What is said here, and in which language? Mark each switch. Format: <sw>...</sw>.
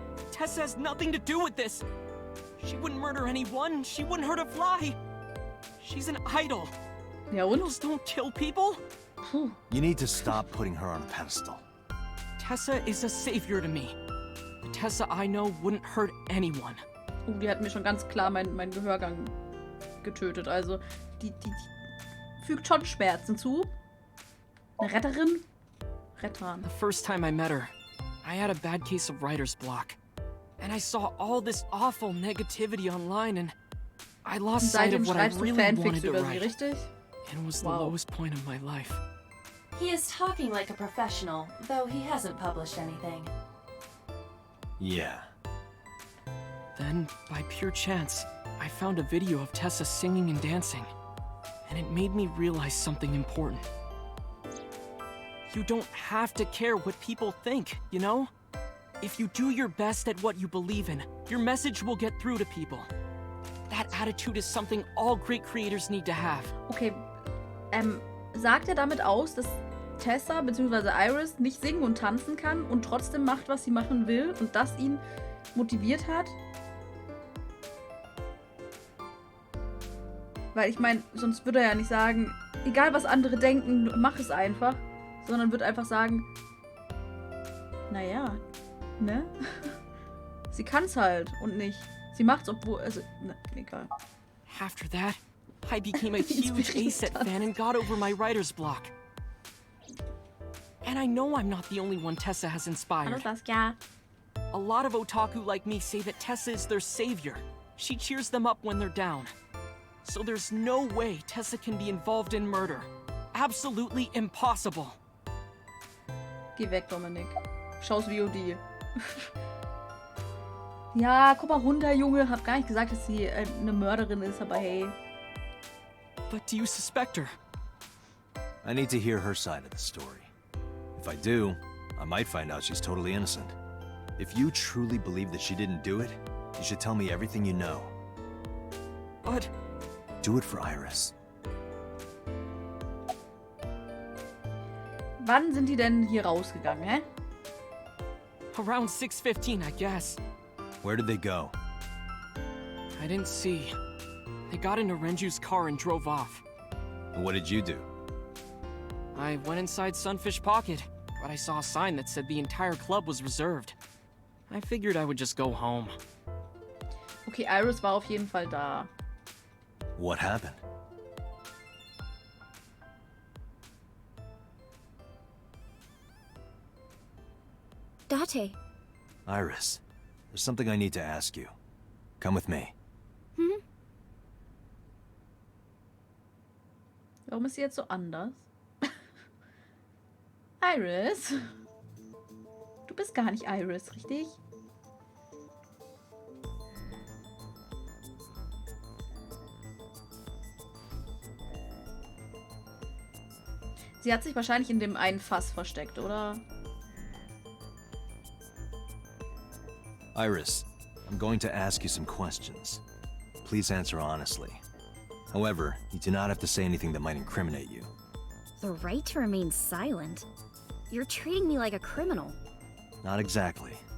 <en>Tessa has nothing to do with this. She wouldn't murder anyone. She wouldn't hurt a fly. She's an idol.</en> <de>Ja und?</de> <en>Idols don't kill people. Puh. You need to stop putting her on a pedestal. Tessa is a savior to me. The Tessa I know wouldn't hurt anyone.</en> <de>Oh, die hat mir schon ganz klar meinen Gehörgang getötet. Also, die fügt schon Schmerzen zu. Eine Retterin? Rettern.</de> <en>The first time I met her, I had a bad case of writer's block. And I saw all this awful negativity online and I lost sight of what I really wanted to write.</en> <de>Richtig?</de> <en>It was the lowest point of my life. He is talking like a professional, though he hasn't published anything. Yeah. Then, by pure chance, I found a video of Tessa singing and dancing. And it made me realize something important. You don't have to care what people think, you know? If you do your best at what you believe in, your message will get through to people. That attitude is something all great creators need to have.</en> <de>Okay, sagt er damit aus, dass Tessa bzw. Iris nicht singen und tanzen kann und trotzdem macht, was sie machen will und das ihn motiviert hat? Weil ich meine, sonst würde er ja nicht sagen, egal was andere denken, mach es einfach. Sondern wird einfach sagen, naja, ne? Sie kann's halt und nicht. Sie macht's, obwohl, also, ne, egal.</de> <en>After that, I became a huge A-Set fan and got over my writer's block. And I know I'm not the only one Tessa has inspired. A lot of otaku like me say that Tessa is their savior. She cheers them up when they're down. So there's no way Tessa can be involved in murder. Absolutely impossible.</en> <de>Geh weg, Dominik. Schau's VOD. Ja, guck mal runter, Junge. Hab gar nicht gesagt, dass sie eine Mörderin ist, aber hey.</de> <en>But do you suspect her? I need to hear her side of the story. If I do, I might find out she's totally innocent. If you truly believe that she didn't do it, you should tell me everything you know. But... Do it for Iris.</en> <de>Wann sind die denn hier rausgegangen, hä?</de> <en>Around 6:15, I guess. Where did they go? I didn't see. They got into Renju's car and drove off. And what did you do? I went inside Sunfish Pocket, but I saw a sign that said the entire club was reserved. I figured I would just go home.</en> <de>Okay, Iris war auf jeden Fall da.</de> <en>What happened? Date. Iris, there's something I need to ask you. Come with me. Hm?</en> <de>Warum ist sie jetzt so anders? Iris? Du bist gar nicht Iris, richtig? Sie hat sich wahrscheinlich in dem einen Fass versteckt, oder?</de> <en>Iris, I'm going to ask you some questions. Please answer honestly. However, you do not have to say anything that might incriminate you. The right to remain silent? You're treating me like a criminal. Not exactly.</en>